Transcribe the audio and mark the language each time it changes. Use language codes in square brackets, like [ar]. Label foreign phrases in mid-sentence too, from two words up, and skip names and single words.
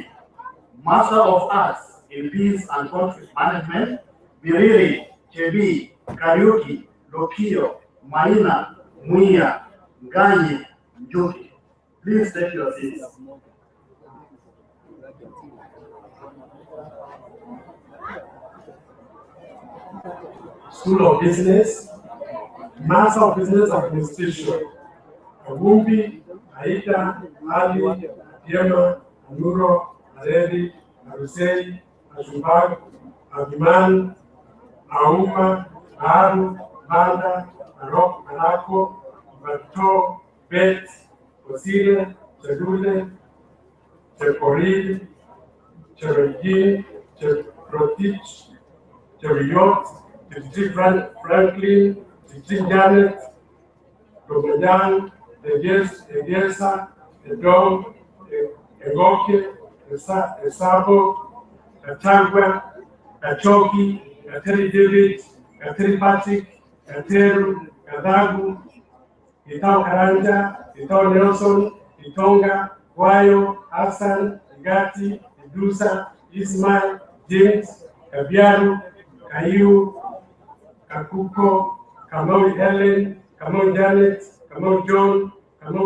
[en] Master of Arts in Peace and Conflict Management, Biriri, Chebi, Kariuki, Lokio, Maina, Muia, Nganyi, Njuki. Please take your seats. School of Business, Master of Business Administration, Agumbi, Aida, Ali, Yema, Anuro, Aredi, Arusei, Ashubag, Abiman, Auma, Aru, Banda, Arok, Arako, Bato, Bet, Osire, Chedule, Chekoril, Cheregi, Cheprotich, Cheriyot, Chedji Franklin, Chedji Janet, Romayan, Egesa, Edom, Egoke, Esabo, Atangwa, Achoki, Ateri David, Ateri Patrick, Ateru, Adagu, Itao Karanja, Itao Nelson, Itonga, Wayo, Hassan, Igati, Idusa, Ismail, James, Kabiaru, Kayu, Kakuko, Kamau Helen, Kamau Janet, Kamau John, Kamau